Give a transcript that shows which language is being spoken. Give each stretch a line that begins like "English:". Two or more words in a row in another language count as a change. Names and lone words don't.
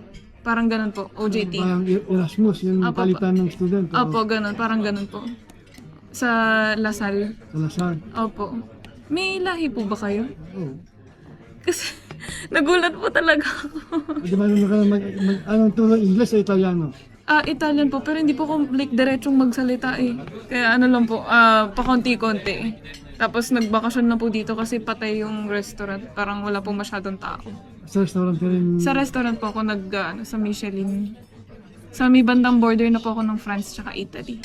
Filipino: Parang ganun po, OJT. Parang Erasmus, yung Opo, palitan ng student. Opo, ganun, parang ganun po. Sa Lasal. Sa Lasal. Opo. May lahi po ba kayo? Oo. Kasi nagulat po talaga ako. Di ba ka anong tulong, English o Italiano? Italian po, pero hindi po ako like diretsong magsalita eh. Kaya ano lang po, pakonti-konti. Tapos nagbakasyon na po dito kasi patay yung restaurant. Parang wala po masyadong tao. Sa restaurant ka rin? Sa restaurant po ako sa Michelin. Sa may bandang border na po ako ng France tsaka Italy.